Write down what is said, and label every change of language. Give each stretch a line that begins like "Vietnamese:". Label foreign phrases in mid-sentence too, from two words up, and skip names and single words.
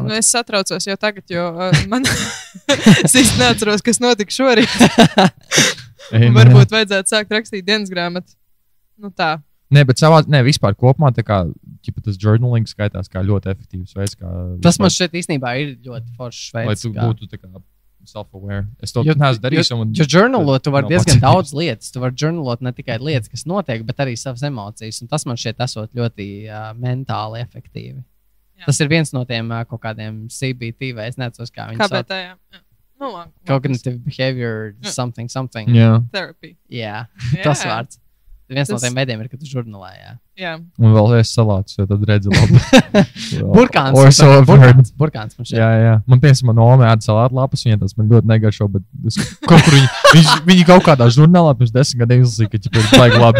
Latvian: Jā, es satraucos jau tagad, jo man es īsti neatceros, kas notika šorīt. Varbūt vajadzētu sākt rakstīt dienas grāmatu. Tā. Nē, bet vispār kopumā tas journaling skaitās kā ļoti efektīvs veids. Tas man šeit īstenībā ir ļoti foršs veids. Lai tu būtu self-aware. Es to neesmu darījis. Jo žurnālot, tu vari diezgan daudz lietas. Tu vari žurnālot ne tikai lietas, kas notiek, bet arī savas emocijas. Un tas man šķiet esot ļoti mentāli efektīvi. Jā. Tas ir viens no tiem kaut kādiem CBT, vai es neatceros, kā viņi sauc. KBT, jā. No,
English: Cognitive behavior, something. Yeah. Therapy.
Latvian: Jā, tas vārds. Viens no tiem veidiem ir, ka tu žurnālē. Jā. Un vēl es salātus, jo tad redzu labi. Burkāns man šeit. Jā. Man piemēram, man oma ēda salātu lapas, viņa tas man ļoti negaršo, bet kaut kur viņi kaut kādā žurnālā pirms 10 gadiem izlasīja, ka ķipa ir baigi labi.